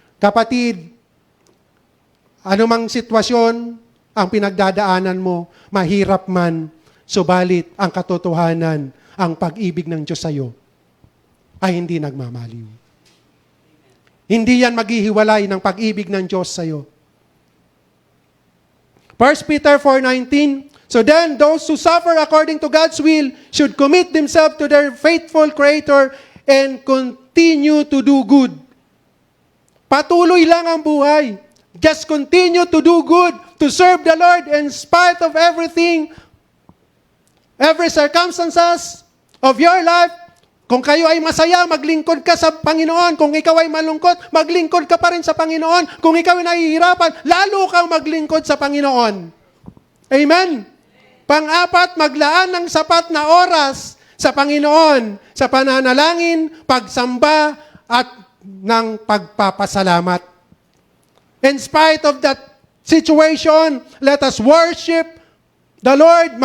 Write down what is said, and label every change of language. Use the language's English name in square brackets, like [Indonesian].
[Filipino] Kapatid, anumang sitwasyon ang pinagdadaanan mo, mahirap man, subalit ang katotohanan, ang pag-ibig ng Diyos sa iyo ay hindi nagmamaliw. Hindi yan maghihiwalay ng pag-ibig ng Diyos sa iyo. [English] 1 Peter 4:19, so then those who suffer according to God's will should commit themselves to their faithful Creator and continue to do good. [Filipino] Patuloy lang ang buhay. [English] Just continue to do good, to serve the Lord in spite of everything, every circumstances of your life. [Filipino] Kung kayo ay masaya, maglingkod ka sa Panginoon. Kung ikaw ay malungkot, maglingkod ka pa rin sa Panginoon. Kung ikaw ay nahihirapan, lalo kang maglingkod sa Panginoon. Amen? Pang-apat, maglaan ng sapat na oras sa Panginoon, sa pananalangin, pagsamba, at ng pagpapasalamat. [English] In spite of that situation, let us worship the Lord.